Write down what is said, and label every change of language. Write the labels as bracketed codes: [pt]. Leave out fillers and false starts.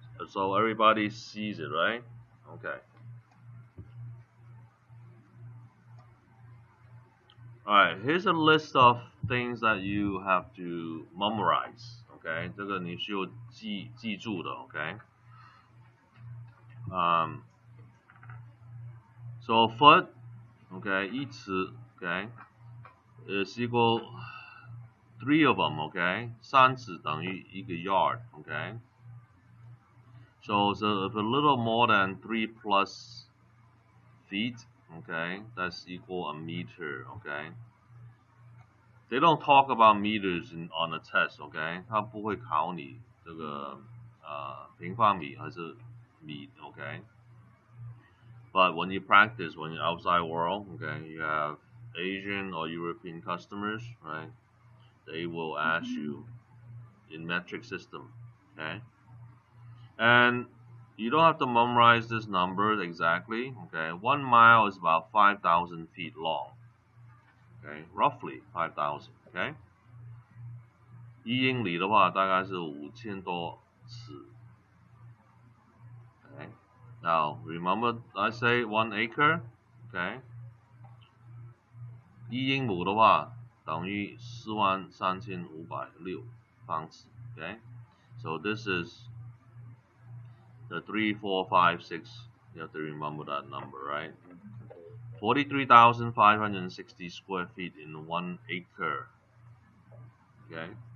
[en] So everybody sees it, right? Okay. Alright, here's a list of things that you have to memorize, okay? [zh] 这个你需要记住的 okay? [en] So a foot, okay, 一尺 okay, is equal 3 of them, okay? [zh] 三尺等于一个 yard, okay? [en] So if a little more than 3 plus feet, okay, that's equal a meter, okay? They don't talk about meters on the test, okay? [zh] 它不会考你这个平方米还是米 okay? [en] But when you practice, when you're outside world, okay, you have Asian or European customers, right? they will ask you in metric system, okay? And you don't have to memorize this number exactly, okay? 1 mile is about 5,000 feet long, okay? Roughly 5,000, okay? [zh] 1英里的话大概是5000多尺 okay? [en] Now remember I say 1 acre, okay? [zh] 1英亩的话等于43560方尺 okay? [en] So this is the 3, 4, 5, 6, you have to remember that number, right? 43,560 square feet in 1 acre, okay?